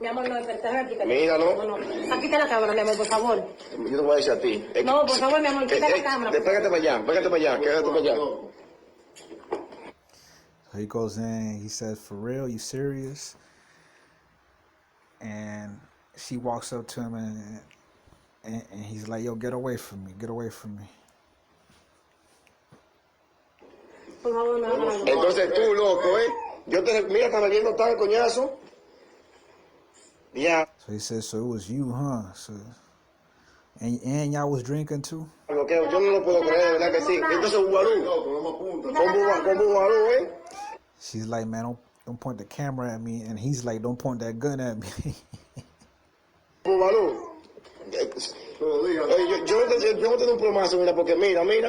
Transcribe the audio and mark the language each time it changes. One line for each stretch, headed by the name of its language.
Spanish: Mi amor, no, déjame explicar. Míralo. No, aquí está la cámara, mi amor, por favor. Yo te voy a decir a ti. No, por favor, mi amor, quita la cámara. Pégate para allá, quédate para allá.
English: So he goes in, he says, for real, you serious? And she walks up to him and he's like, yo, get away from me, get away from me.
Spanish: Por favor, no, no. Entonces tú, loco, mira, está bebiendo tal coñazo.
English: Yeah. So he says, so it was you, huh? So, and y'all was drinking too?
Spanish: Yo no lo puedo creer, de verdad que sí. Entonces, con Bubalú,
English: She's like, man, don't point the camera at me. And he's like, don't point that gun at me.
Spanish: Bubalú. Yo no tengo un plomazo, mira, porque mira.